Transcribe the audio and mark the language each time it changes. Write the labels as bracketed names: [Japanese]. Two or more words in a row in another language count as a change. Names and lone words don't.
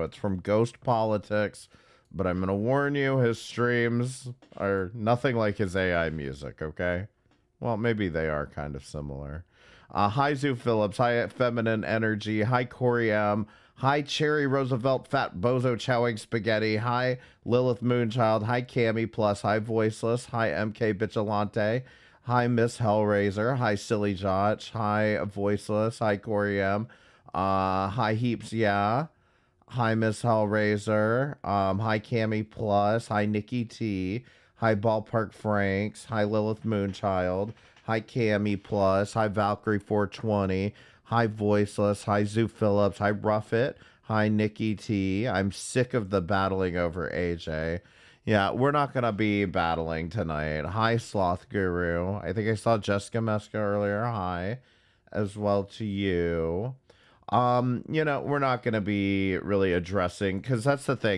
[English] It's from Ghost Politics, but I'm going to warn you, his streams are nothing like his AI music, okay? Well, maybe they are kind of similar. Hi, Zoo Phillips. Hi, Feminine Energy. Hi, Corey M. Hi, Cherry Roosevelt, Fat Bozo Chowing Spaghetti. Hi, Lilith Moonchild. Hi, Cammy Plus. Hi, Voiceless. Hi, MK Bichilante. Hi, Miss Hellraiser. Hi, Silly Josh. Hi, Voiceless. Hi, Corey M. Hi, Heaps, yeah. Hi, Miss Hellraiser. Hi, Cammy Plus. Hi, Nikki T. Hi, Ballpark Franks. Hi, Lilith Moonchild. Hi, Cammy Plus. Hi, Valkyrie 420. Hi, Voiceless. Hi, Zoo Phillips. Hi, Rough It. Hi, Nikki T. I'm sick of the battling over AJ. Yeah, we're not going to be battling tonight. Hi, Sloth Guru. I think I saw Jessica Meska earlier. Hi, as well to you. You know, we're not going to be really addressing, because that's the thing.